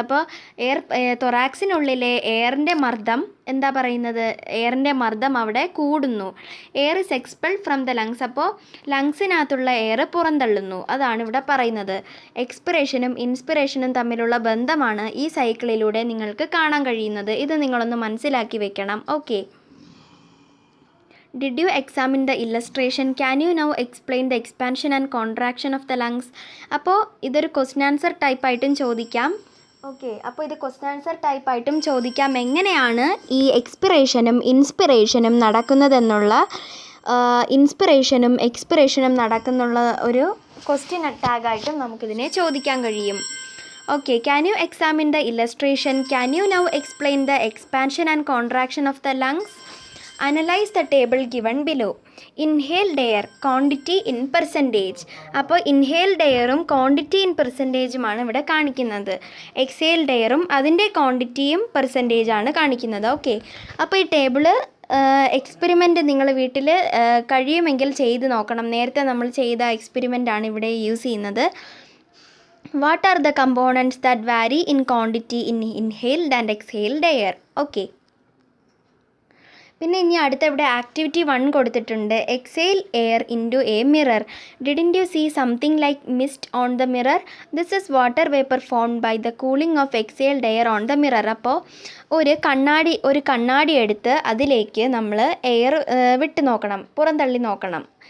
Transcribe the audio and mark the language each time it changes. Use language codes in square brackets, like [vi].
[ml] അപ്പോൾ തൊറാക്സിനുള്ളിലെ എയറിൻ്റെ മർദ്ദം എന്താ പറയുന്നത്, എയറിൻ്റെ മർദ്ദം അവിടെ കൂടുന്നു. [en] Air is expelled from the lungs. [ml] അപ്പോൾ ലങ്സിനകത്തുള്ള എയർ പുറന്തള്ളുന്നു. അതാണ് ഇവിടെ പറയുന്നത്. എക്സ്പിറേഷനും ഇൻസ്പിറേഷനും തമ്മിലുള്ള ബന്ധമാണ് ഈ സൈക്കിളിലൂടെ നിങ്ങൾക്ക് കാണാൻ കഴിയുന്നത്. ഇത് നിങ്ങളൊന്ന് മനസ്സിലാക്കി വെക്കണം. Okay. [en] Did you examine the illustration? Can you now explain the expansion and contraction of the lungs? [ml] അപ്പോൾ ഇതൊരു ക്വസ്റ്റ്യൻ ആൻസർ ടൈപ്പായിട്ടും ചോദിക്കാം. ഓക്കെ, അപ്പോൾ ഇത് ക്വസ്റ്റ്യൻ ആൻസർ ടൈപ്പായിട്ടും ചോദിക്കാം. എങ്ങനെയാണ് ഈ എക്സ്പിറേഷനും ഇൻസ്പിറേഷനും നടക്കുന്നതെന്നുള്ള ഇൻസ്പിറേഷനും എക്സ്പിറേഷനും നടക്കുന്നുള്ള ഒരു ക്വസ്റ്റ്യൻ ടാഗായിട്ടും നമുക്കിതിനെ ചോദിക്കാൻ കഴിയും. [en] Okay, can you examine the illustration? Can you now explain the expansion and contraction of the lungs? Analyze the table given below. Inhaled air, quantity in percentage. [ml] അപ്പോൾ ഇൻഹെയിൽഡ് എയറും ക്വാണ്ടിറ്റി ഇൻ പെർസെൻറ്റേജുമാണ് ഇവിടെ കാണിക്കുന്നത്. എക്സെയിൽഡ് എയറും അതിൻ്റെ ക്വാണ്ടിറ്റിയും പെർസെൻറ്റേജാണ് കാണിക്കുന്നത്. Okay, അപ്പോൾ ഈ table experiment നിങ്ങൾ വീട്ടിൽ കഴിയുമെങ്കിൽ ചെയ്ത് നോക്കണം. നേരത്തെ നമ്മൾ ചെയ്ത എക്സ്പെരിമെൻ്റാണ് ഇവിടെ യൂസ് ചെയ്യുന്നത്. [en] What are the components that vary in quantity in inhaled and exhaled air? Okay. [ml] പിന്നെ ഇനി അടുത്ത ഇവിടെ ആക്ടിവിറ്റി 1 കൊടുത്തിട്ടുണ്ട്. [en] Exhale air into a mirror. Didn't you see something like mist on the mirror? This is water vapour formed by the cooling of exhaled air on the mirror. [ml] അപ്പോൾ ഒരു കണ്ണാടി എടുത്ത് അതിലേക്ക് നമ്മൾ എയർ വിട്ട് നോക്കണം, പുറന്തള്ളി നോക്കണം.